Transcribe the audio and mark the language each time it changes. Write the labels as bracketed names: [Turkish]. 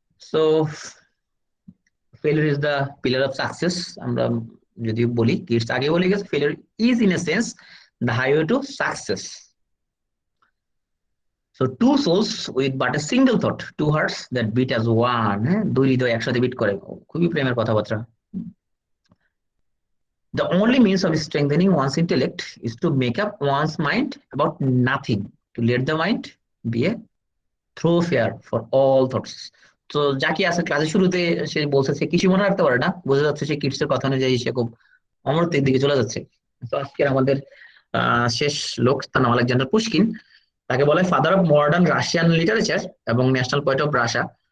[English] so failure is the pillar of success, [Bangla] আমরা যদি বলি কিডস আগে বলে গেছে, [English] Failure is in a sense the highway to success. So two souls with but a single thought, two hearts that beat as one, হ্যাঁ, [Bangla] দুই হৃদয় একসাথে bit করে, খুবই প্রেমের কথাবার্তা। [English] The only means of strengthening one's intellect is to make up one's mind about nothing, to let the mind be a thoroughfare for all thoughts. [Bangla] তো জাকি আছে ক্লাসের শুরুতে সে বলছে সে কিছু মনে রাখতে পারে না, বোঝা যাচ্ছে সে কিডস এর কথা অনুযায়ী সে খুব অমরত্বের দিকে চলে যাচ্ছে। তো আজকের আমাদের শেষ লোক, তার নাম আলেকজান্ডার পুশকিন। তাকে বলে [English] Father of modern Russian literature এবং national poet of Russia.